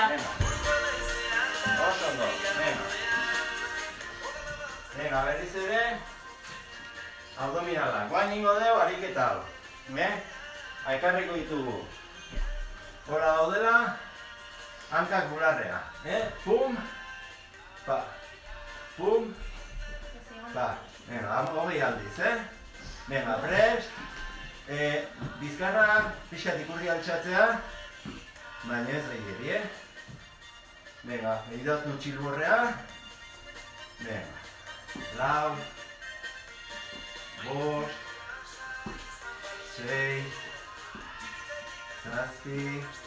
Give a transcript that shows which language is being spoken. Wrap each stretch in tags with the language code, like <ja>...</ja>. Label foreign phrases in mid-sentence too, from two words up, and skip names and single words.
<eu>Venga. Oso ondo, venga. Venga, berriz ere, abdominalak. Guain ingo dugu ariketa hau. Aikarriko ditugu. Hora daudela, hankak bularrea. Pum, pa. Pum, pa. Venga, hogei aldiz, Venga, prest. Bizkarra pixat ikurri altxatzea. Baina ez gehiagiri, Venga, egidatu txilborrea. Venga. 4, 5, 6, 7,</eu>